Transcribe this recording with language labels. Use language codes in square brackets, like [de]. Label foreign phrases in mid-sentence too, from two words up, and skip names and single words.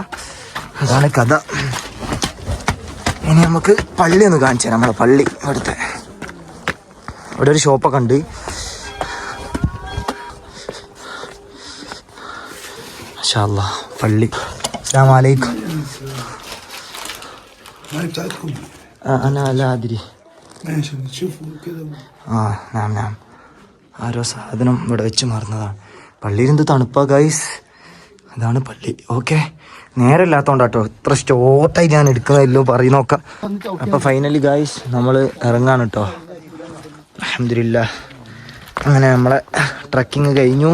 [ml] അതാണ് കഥ. ഇനി നമുക്ക് പള്ളി ഒന്ന് കാണിച്ചു തരാം. നമ്മളെ പള്ളി ഇവിടുത്തെ ഇവിടെ ഒരു ഷോപ്പൊക്കെ ഉണ്ട്. മാഷാല്ലാ പള്ളി. [ar] السلام عليكم. أنا لا أدري. ماشي نشوفه كده. [ml] നാം നാം ആരോ സാധനം ഇവിടെ വെച്ച് മറന്നതാണ്. പള്ളിയിൽ എന്ത് തണുപ്പാ ഗൈസ്. അതാണ് പള്ളി. ഓക്കെ, നേരമില്ലാത്തോണ്ടാട്ടോ ഇത്ര സ്റ്റോട്ടായി ഞാൻ എടുക്കുന്നതല്ലോ പറയുന്നൊക്കെ. അപ്പോൾ [en] finally guys [ml] നമ്മൾ ഇറങ്ങാണ് കേട്ടോ. അൽഹംദുലില്ലാ. അങ്ങനെ നമ്മളെ ട്രക്കിങ് കഴിഞ്ഞു.